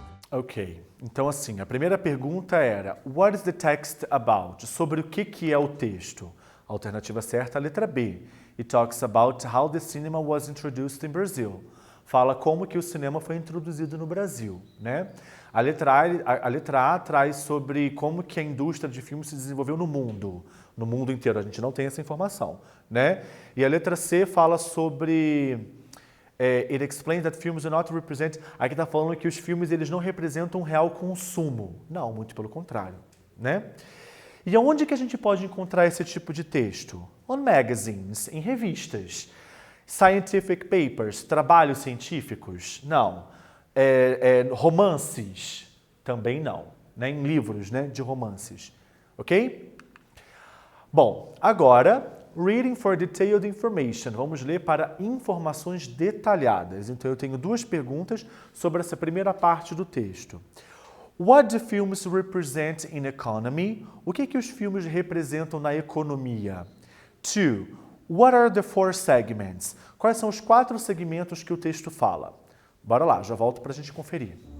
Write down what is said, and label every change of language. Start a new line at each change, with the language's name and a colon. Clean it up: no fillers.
Portuguese: Ok, então assim, a primeira pergunta era
English: What is the text about?
Portuguese: Sobre o que é o texto? A alternativa certa é a letra B.
English: It talks about how the cinema was introduced in Brazil.
Portuguese: Fala como que o cinema foi introduzido no Brasil, né? A letra A traz sobre como que a indústria de filmes se desenvolveu no mundo inteiro. A gente não tem essa informação, né? E a letra C fala sobre
English: it explains that films do not represent.
Portuguese: Aqui está falando que os filmes eles não representam um real consumo. Não, muito pelo contrário, né? E onde que a gente pode encontrar esse tipo de texto?
English: On magazines,
Portuguese: em revistas.
English: Scientific papers,
Portuguese: trabalhos científicos? Não. Romances? Também não. Né? Em livros, né, de romances. Ok? Bom, agora,
English: reading for detailed information.
Portuguese: Vamos ler para informações detalhadas. Então, eu tenho duas perguntas sobre essa primeira parte do texto.
English: What do films represent in economy?
Portuguese: O que os filmes representam na economia? 2.
English: What are the 4 segments?
Portuguese: Quais são os 4 segmentos que o texto fala? Bora lá, já volto para a gente conferir.